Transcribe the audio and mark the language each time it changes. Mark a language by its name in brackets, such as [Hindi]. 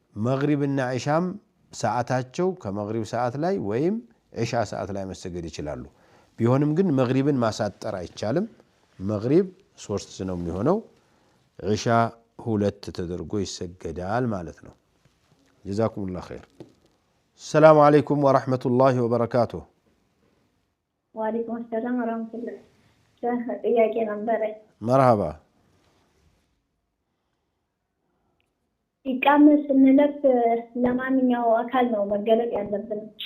[Amharic] መግሪብና ዒሻም ሰዓታቸው ከመግሪብ ሰዓት ላይ ወይም ዒሻ ሰዓት ላይ መሰገድ ይችላሉ ቢሆንም ግን መግሪብን ማሳጠር አይቻልም መግሪብ 3 ነው የሚሆነው ዒሻ 2 ተደርጎ ይሰገዳል ማለት ነው ጀዛኩሙላህ ኸይር [Arabic] السلام عليكم ورحمة الله وبركاته وعليكم السلام ورحمة الله [Amharic] ጥያቄ ነበር [Arabic] مرحبا [Amharic] ኢቃም ስንለብስ ለማንኛው አካል ነው መገለጥ ያለብን